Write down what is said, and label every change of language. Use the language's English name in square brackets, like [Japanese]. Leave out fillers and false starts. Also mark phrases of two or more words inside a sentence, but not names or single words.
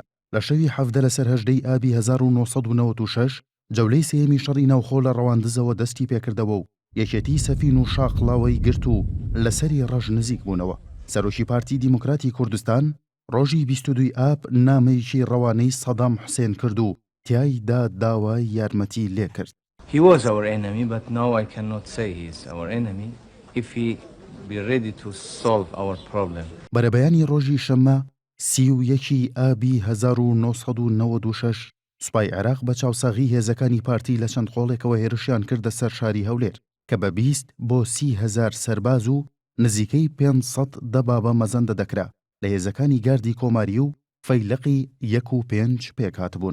[Central Kurdish] لە شەوی 17 لەسەر 18 ئابی 1996 جەولەی سێمی شەڕی ناوخۆ لە ڕەواندزەوە دەستی پێکردەوە و یەکێتی سەفین و شاقڵاوەی گرت و لەسەری ڕەش نزیک بوونەوە. سەرۆکی پارتی دیموکراتی کوردستان ڕۆژی 22 ئاب نامەیەکی ڕەوانەی سەدام حوسێن کرد و تیایدا داوای یارمەتی لێ کرد. [English] He was our enemy, but now I cannot say he is our enemy if he be ready to solve our problem. [Central Kurdish] بەرەبەیانی ڕۆژی شەممە 31 ئابی 1996 سوپای عێراق بە چاوساغی هێزەکانی پارتی لە چەند قۆڵێکەوە هێرشیان کردە سەر شاری هەولێر کە بە 20 بۆ 30,000 سەرباز و نزیکەی 500 دەبابە مەزەندە دەکرا لە هێزەکانی گاردی کۆماری و فەیلقی 1 و 5 پێکهاتبوون.